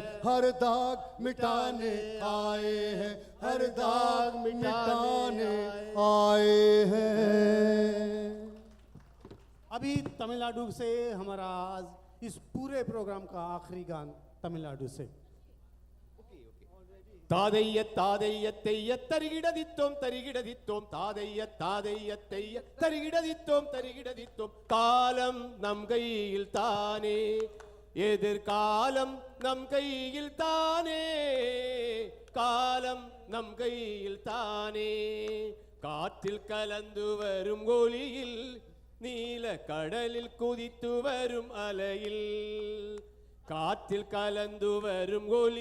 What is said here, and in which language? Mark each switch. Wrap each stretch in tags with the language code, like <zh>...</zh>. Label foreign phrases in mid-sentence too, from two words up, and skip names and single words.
<hi>हर दाग मिटाने आए हैं। हर दाग मिटाने आए हैं। अभी तमिलनाडु से हमारा आज इस पूरे प्रोग्राम का आखिरी गान तमिलनाडु से। तादैय तादैय तेय तरिगिडदित्तोम तरिगिडदित्तोम तादैय तादैय तेय तरिगिडदित्तोम तरिगिडदित्तोम</hi> <ta>காலம் நம் கையில் தானே எதிர்காலம் நம் கையில் தானே காலம் நம் கையில் தானே காற்றில் கலந்து வரும் ஒலியில் நீல கடலில் குதித்து வரும் அலையில் காற்றில் கலந்து வரும்</ta>